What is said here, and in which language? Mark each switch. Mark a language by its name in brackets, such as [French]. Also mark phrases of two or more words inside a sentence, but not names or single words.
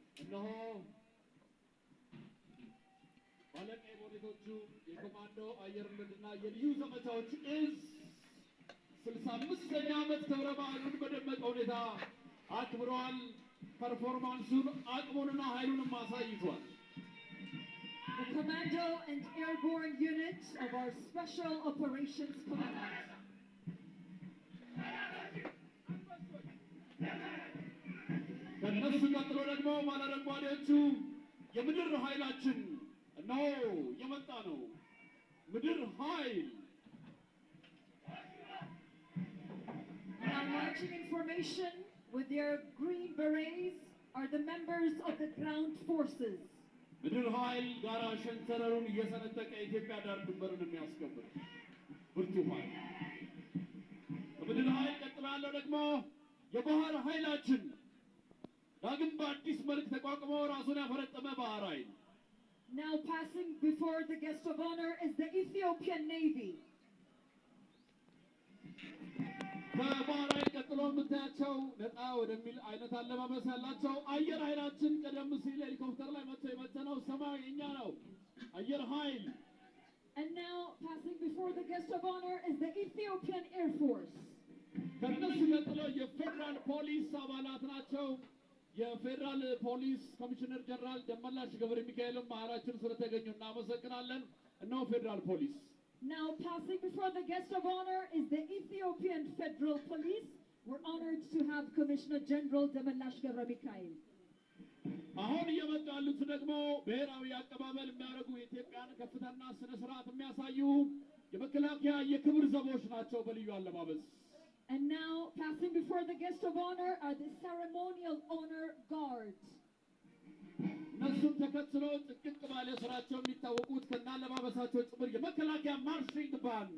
[Amharic] እነሆ ባለቀይ ቦሌቶቹ የኮማንዶ አየር ወለድና የልዩ ዘመቻዎች እዝ 65ኛ ዓመት ክብረ በዓሉን በደመቀ ሁኔታ አክብረዋል። ፐርፎርማንሱን አቅሙንና ኃይሉንም አሳይቷል። [English] The Commando and Airborne Unit of our Special Operations Command. [Amharic] ከነሱ ቀጥሎ ደግሞ ባለረጓዴዎቹ የምድር ኃይላችን ነው የመጣ ነው። ምድር ኃይል [English] Now launching information with their green berets are the members of the ground forces. [Amharic] ምድር ኃይል ጋራ ሸንተረሩን እየሰነጠቀ ኢትዮጵያ ዳር ድንበሩን የሚያስከብር ብርቱ ኃይል። ከምድር ኃይል ቀጥሎ ያለው ደግሞ የባህር ኃይላችን ዳግም በአዲስ መልክ ተቋቁሞ ራሱን ያፈረጠመ ባህር ኃይል። [English] Now passing before the guest of honor is the Ethiopian Navy. [Amharic] ከባህር ኃይል ቀጥሎ የምታያቸው ነጣ ወደሚል አይነት አለባበስ ያላቸው አየር ኃይላችን ቀደም ሲል ሄሊኮፕተር ላይ መጥቶ የመተነው ሰማይ የኛ ነው አየር ኃይል። [English] And now passing before the guest of honor is the Ethiopian Air Force. [Amharic] ከነሱ ቀጥሎ የፌደራል ፖሊስ አባላት ናቸው። የፌደራል ፖሊስ ኮሚሽነር ጀነራል ደመላሽ ገብረ ሚካኤልም መሃላችን ስለተገኙ እናመሰግናለን። እነሆ ፌደራል ፖሊስ። [English] Now passing before the guest of honor is the Ethiopian Federal Police. We're honored to have Commissioner General Demelash ገብረ ሚካኤል. [Amharic] አሁን እየመጡ ያሉት ደግሞ ብሔራዊ አቀባበል የሚያደርጉ የኢትዮጵያን ከፍታና ስነ ስርዓት የሚያሳዩ የመከላከያ የክብር ዘቦች ናቸው በልዩ አለባበስ። [English] And now passing before the guest of honor are the ceremonial honor guards. [Amharic] እነሱም ተከትለው ጥቅቅ ባለ ስራቸው የሚታወቁት ከናለባበሳቸው ጭምር የመከላከያ ማርሺንግ ባንድ።